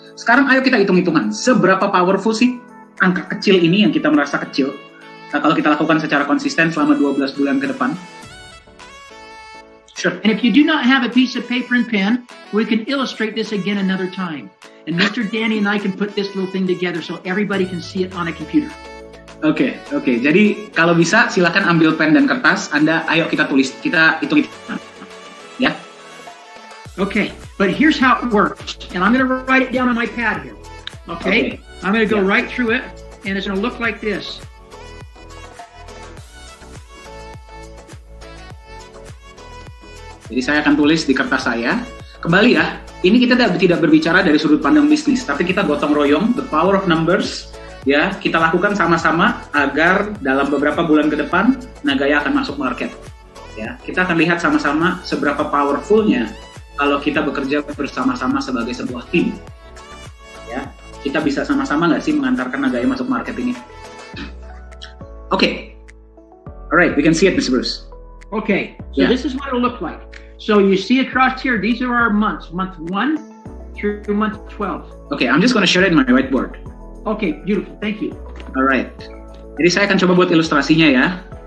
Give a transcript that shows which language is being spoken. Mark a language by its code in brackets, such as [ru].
[id] Sekarang ayo kita hitung-hitungan, seberapa powerful sih angka kecil ini yang kita merasa kecil, kalau kita lakukan secara konsisten selama 12 bulan ke depan. [en] Sure. And if you do not have a piece of paper and pen, we can illustrate this again another time. And Mr. Danny and I can put this little thing together so everybody can see it on a computer. [id] Oke. Jadi kalau bisa silakan ambil pen dan kertas. Ayo kita tulis, kita hitung-hitungan. Ya. [en] Okay, but here's how it works. And I'm going to write it down on my pad here. Okay? I'm going to go right through it, and it's going to look like this. [id] Jadi saya akan tulis di kertas saya. Kembali ya, ini kita tidak berbicara dari sudut pandang bisnis, tapi kita gotong royong, [en] the power of numbers. [id] Ya, kita lakukan sama-sama agar dalam beberapa bulan ke depan Nagaya akan masuk market. Ya, kita akan lihat sama-sama seberapa powerfulnya kalau kita bekerja bersama-sama sebagai sebuah tim. Ya, kita bisa sama-sama nggak sih mengantarkan Nagaya masuk market ini? Oke. [en] Alright, we can see it, Mr. Bruce. Okay, so this is what it'll look like. So you see across here, these are our months, month 1 through month 12. Okay, I'm just going to share it in my whiteboard. Okay, beautiful. Thank you. Alright. [id] Jadi saya akan coba buat ilustrasinya ya.